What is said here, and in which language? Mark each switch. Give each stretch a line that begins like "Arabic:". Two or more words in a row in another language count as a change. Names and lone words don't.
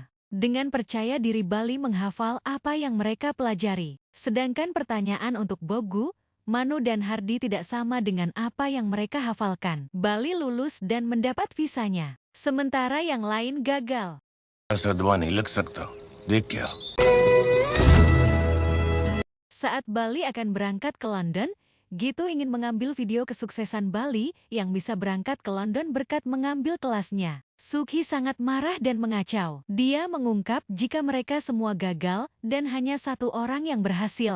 Indonesian: Dengan percaya diri Bali menghafal apa yang mereka pelajari. Sedangkan pertanyaan untuk Bogu, Manu dan Hardi tidak sama dengan apa yang mereka hafalkan. Bali lulus dan mendapat visanya. Sementara yang lain gagal. Sadwani,
Hindi: liख सकता हूं. देख क्या?
Indonesian: Saat Bali akan berangkat ke London, Getu ingin mengambil video kesuksesan Bali yang bisa berangkat ke London berkat mengambil kelasnya. Sukhi sangat marah dan mengacau. Dia mengungkap jika mereka semua gagal dan hanya 1 orang yang berhasil.